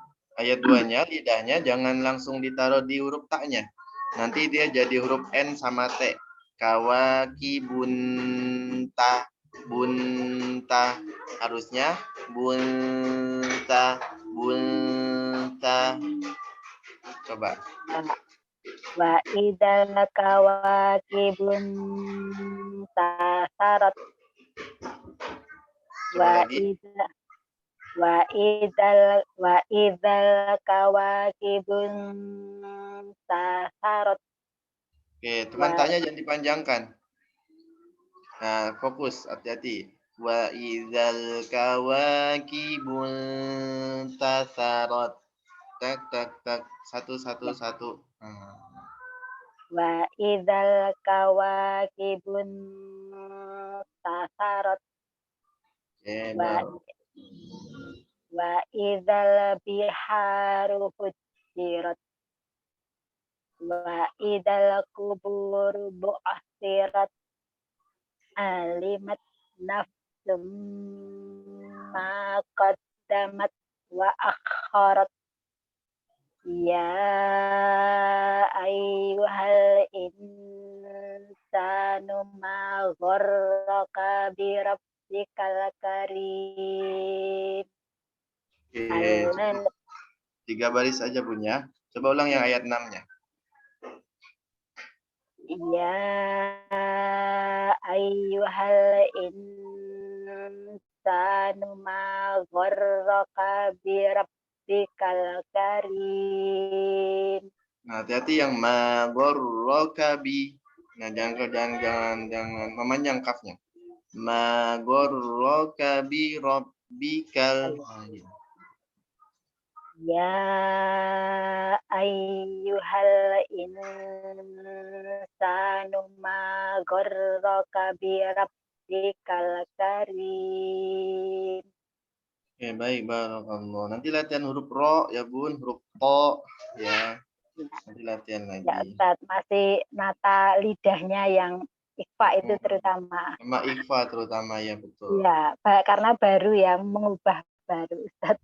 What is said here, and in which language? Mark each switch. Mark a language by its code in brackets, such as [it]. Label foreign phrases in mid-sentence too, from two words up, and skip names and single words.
[id] Ayat 2-nya lidahnya jangan langsung ditaruh di huruf taknya. Nanti dia jadi huruf N sama T. Kawakibunta, bunta. Harusnya bunta, bunta. Coba. [ar] وإذا الكواكب انتثرت [id] Coba wa lagi. [ar] إذا الكواكب انتثرت [id] Oke, teman tanya jangan dipanjangkan. Nah, fokus, hati-hati. [ar] وإذا الكواكب انتثرت. [id] Tak tak tak, satu. [ar] وإذا الكواكب انتثرت [id] Oke, wa baru. [ar] إذا البحار فجرت وإذا القبور بعثرت علمت نفس ما قدمت وأخرت يا أيها الإنسان ما غرك بربك الكريم [id] Oke, allan 3 baris aja punya. Coba ulang yang ayat 6-nya. [ar] يا أيها الإنسان ما غرك بربك الكريم. [id] Nah, hati-hati yang magorrokabi. Nah, jangan memanjang kafnya. [ar] ما غرك بربك. يا أيها الإنسان ما غرك بربك الكريم. [id] Oke, baik, barakallah. Nanti latihan huruf ro ya, Bun, huruf to ya. Nanti latihan Ya lagi. Ustaz, masih nata lidahnya yang ikhfa itu terutama. Sama ikhfa terutama ya, betul. Ya, karena baru yang mengubah baru Ustaz.